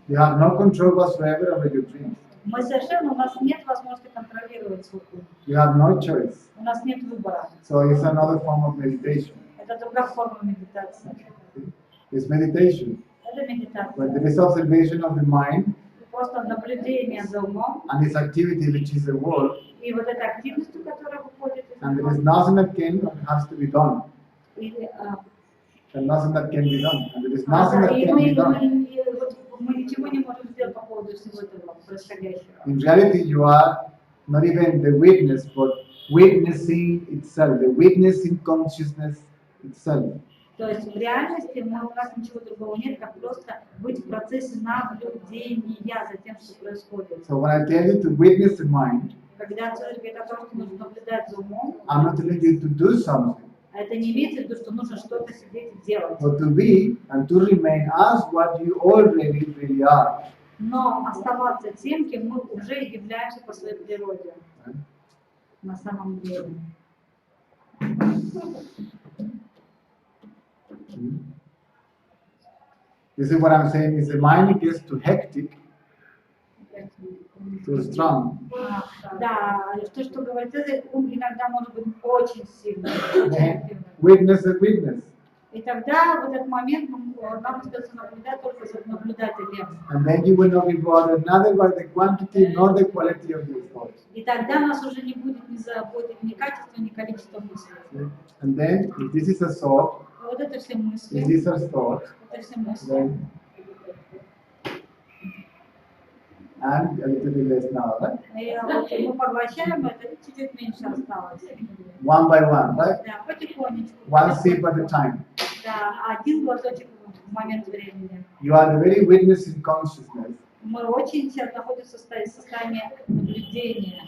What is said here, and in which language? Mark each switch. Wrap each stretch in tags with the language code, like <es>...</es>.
<en>You have no control whatsoever over your dreams.</en> <ru>Мы совершенно, у нас нет возможности контролировать свой ум.</ru> <en>You have no choice.</en> <ru>У нас нет выбора.</ru> <en>So it's another form of meditation.</en> <ru>Это другая форма медитации.</ru> <en>It's meditation.</en> <ru>Это медитация.</ru> <en>When there is observation of the mind</en> <ru>Просто наблюдение за умом</ru> <en>and its activity, which is the world,</en> <ru>и вот эта активность, которая выходит из</ru> <en>and there</en> <ru>ума.</ru> <en>is nothing that can or has to be done,</en> <ru>И,</ru> <en>and nothing that can be done, and there is nothing that</en> <ru>и</ru> <en>can be done.</en> <ru>мы ничего не можем сделать по поводу всего этого происходящего.</ru> <en>In reality, you are not even the witness, but witnessing itself, the witnessing consciousness itself.</en> <ru>То есть в реальности у нас ничего другого нет, как просто быть в процессе наблюдения за тем, что происходит.</ru> <en>So when I tell you to witness the mind,</en> <ru>Когда человек говорит о том, что нужно наблюдать за умом,</ru> <en>I'm not telling you to do something,</en> <ru>это не имеется в виду, что нужно что-то сидеть и делать.</ru> <en>but to be and to remain as what you already really are.</en> <ru>но оставаться тем, кем мы уже являемся по своей природе. На самом деле.</ru> <en>This is what I'm saying, is the mind gets too hectic, too strong.</en> <ru>Да, то, что говорит, ум иногда может быть очень сильным, очень активным.</ru> <en>Witness the witness.</en> <ru>И тогда в этот момент нам остается наблюдать только за наблюдателем.</ru> <en>And then you will not be bothered neither by the quantity nor the quality of your thoughts.</en> <ru>И тогда нас уже не будет ни заботить ни качество, ни количество мыслей.</ru> <en>And then, if this is a thought,</en> <ru>Вот это все</ru> <en>if</en> <ru>мысли,</ru> <en>this is a thought,</en> <ru>это все мысли.</ru> <en>then, and a little bit less now, right?</en> <ru>И вот мы поглощаем это, чуть-чуть меньше осталось.</ru> <en>One by one, right?</en> <ru>Да, потихонечку.</ru> <en>One sip at a time.</en> <ru>Да, один глоточек в момент времени.</ru> <en>You are the very witness in consciousness,</en> <ru>Мы очень сейчас находимся в состоянии наблюдения,</ru>